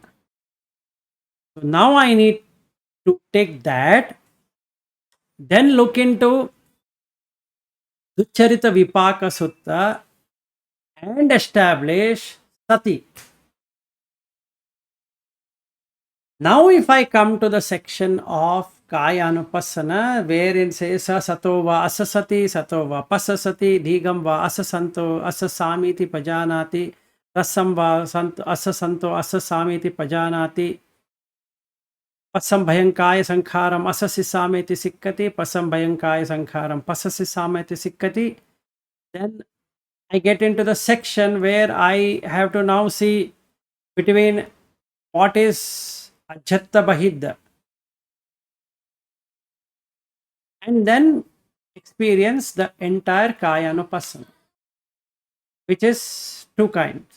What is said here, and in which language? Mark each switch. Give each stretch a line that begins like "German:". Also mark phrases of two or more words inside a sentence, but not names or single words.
English: So now I need to take that, then look into Duccharita Vipaka Sutta and establish Sati. Now if I come to the section of Kaya Anupassana, wherein says
Pali: Sato va asasati, Sato va pasasati, Dhigam va asasanto, asasamiti pajanati, Rasam va asasanto, asasamiti pajanati, Pasam bhayankaya sankharam asasisameti sikkati, Pasam bhayankaya sankharam pasasisameti sikkati.
English: Then I get into the section where I have to now see between what is
Pali: Ajhatta Bahidda,
English: and then experience the entire
Pali: Kaya Anupassana,
English: which is 2 kinds.